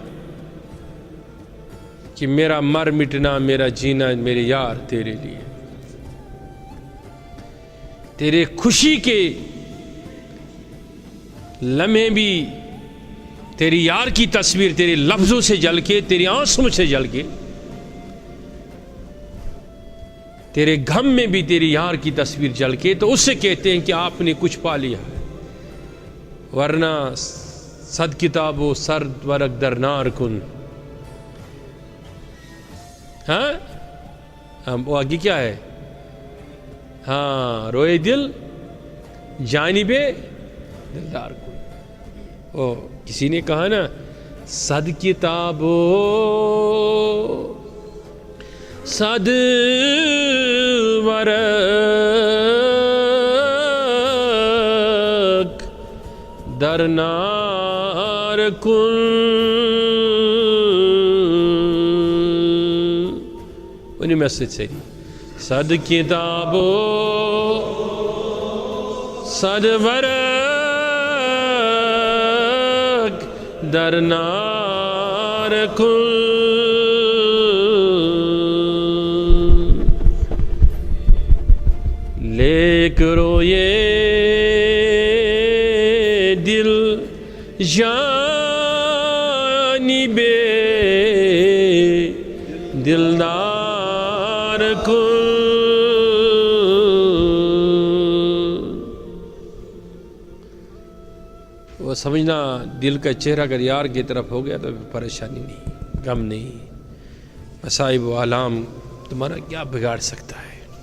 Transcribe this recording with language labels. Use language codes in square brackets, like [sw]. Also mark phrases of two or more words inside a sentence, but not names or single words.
[ur] کہ میرا مر مٹنا، میرا جینا میرے یار تیرے لیے، تیرے خوشی کے لمحے بھی تیری یار کی تصویر تیرے لفظوں سے جل کے، تیری آنسوں سے جل کے، تیرے غم میں بھی تیری یار کی تصویر جل کے، تو اس سے کہتے ہیں کہ آپ نے کچھ پا لیا ہے، ورنہ [fa] صد کتاب و سرد ورق در نار کن۔ [ur] ہاں وہ آگے کیا ہے؟ [fa] ہاں، روئے دل جانب دلدار کن۔ [ur] او کسی نے کہا نا، [fa] صد کتاب و صد ورق در نار کن، [ur] انہیں میسج سے [fa] صد کتاب و صد ورق در نار کن، لیک روئے دل جانب دلدار کن، [ur] وہ سمجھنا دل کا چہرہ اگر یار کی طرف ہو گیا تو پریشانی نہیں، غم نہیں، مصائب و آلام تمہارا کیا بگاڑ سکتا ہے۔